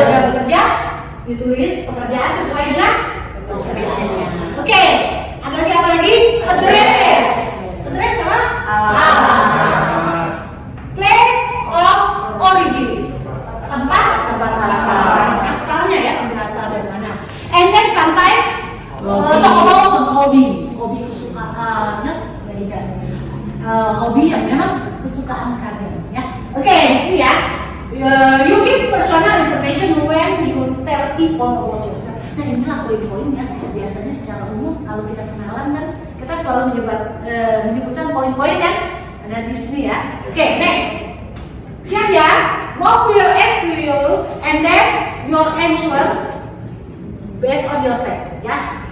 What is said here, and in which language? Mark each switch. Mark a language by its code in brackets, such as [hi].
[id] Bekerja, ditulis pekerjaan sesuai dengan profesinya. Oke, ada lagi apa lagi? Address. Address apa? Alamat. [en] Place of origin. [id] Tempat asalnya ya, berasal dari mana? [en] And then sampai talk about the hobby. [id] Hobi kesukaannya beda. Hobi yang memang kesukaan kalian ya. Oke, di sini ya. [en] You give personal information when you tell people about yourself. [id] Nah inilah poin-poinnya. Biasanya secara umum kalau kita kenalan kan kita selalu menyebutkan poin-poin yang ada di sini ya. Oke, next. Siap ya? [en] Mom will ask to you and then your answer based on yourself ya.